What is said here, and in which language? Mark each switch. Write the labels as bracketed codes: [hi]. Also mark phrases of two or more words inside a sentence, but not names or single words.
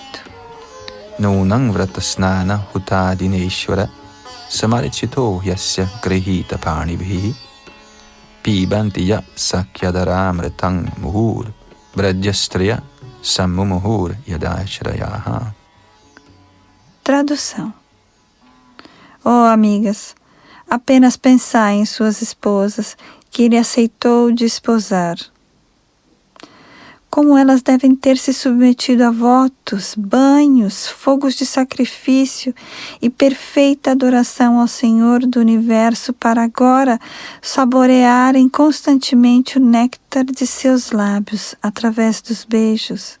[sa] नूनं व्रतस्नान हुतादिनेश्वरः समर्चितो यस्य गृहीत पाणिभिः पिबन्ति याः सख्यधरामृतं मुहुर् व्रजस्त्रियः सम्मुमुहुर् यदाशयाः. [pt] Tradução. Oh, amigas, apenas pensai em suas esposas que ele aceitou desposar. Como elas devem ter se submetido a votos, banhos, fogos de sacrifício e perfeita adoração ao Senhor do Universo para agora saborearem constantemente o néctar de seus lábios através dos beijos.